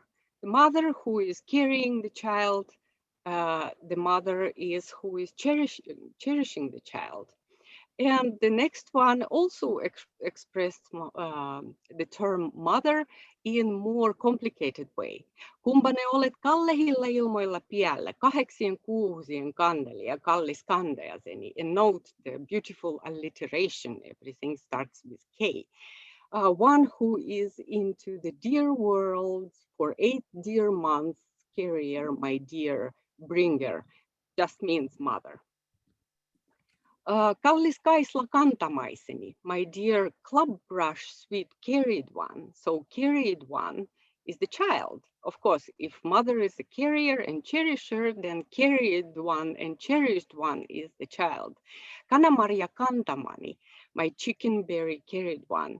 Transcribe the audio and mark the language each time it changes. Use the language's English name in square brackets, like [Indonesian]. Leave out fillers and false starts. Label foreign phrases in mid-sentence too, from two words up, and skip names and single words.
[English] The mother who is carrying the child, the mother is who is cherishing the child. And the next one also expressed the term mother in more complicated way. [Karelian] Kumpa ne olet kallehilla ilmoilla piällä, 8 kuusien kandeli ja kallis kantajaseni. [English] And note the beautiful alliteration, everything starts with K. One who is into the dear world for 8 dear months, carrier, my dear bringer, just means mother. [Karelian] Kallis kaisla kantamaiseni, [English] my dear club brush, sweet carried one. So carried one is the child. Of course, if mother is a carrier and cherisher, then carried one and cherished one is the child. [Karelian] Kanamaria kantamani, [English] my chickenberry carried one.